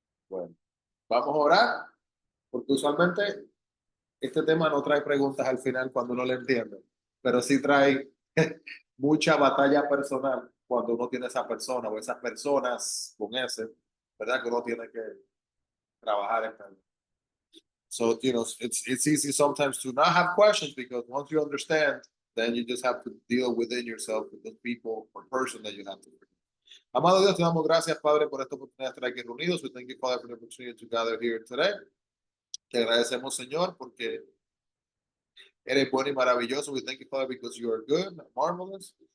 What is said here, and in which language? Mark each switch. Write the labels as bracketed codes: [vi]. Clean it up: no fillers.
[es] Bueno, vamos a orar, porque usualmente este tema no trae preguntas al final cuando uno le entiende, pero sí trae mucha batalla personal cuando uno tiene esa persona o esas personas con ese, ¿verdad? Que uno tiene que trabajar en ello. [en] So, you know, it's easy sometimes to not have questions because once you understand, then you just have to deal within yourself with the people or person that you have to. [es] Amado Dios, te damos gracias, Padre, por esta oportunidad de estar aquí reunidos. [en] We thank you, Father, for the opportunity to gather here today. [es] Te agradecemos, Señor, porque eres bueno y maravilloso. [en] We thank you, Father, because you are good, marvelous.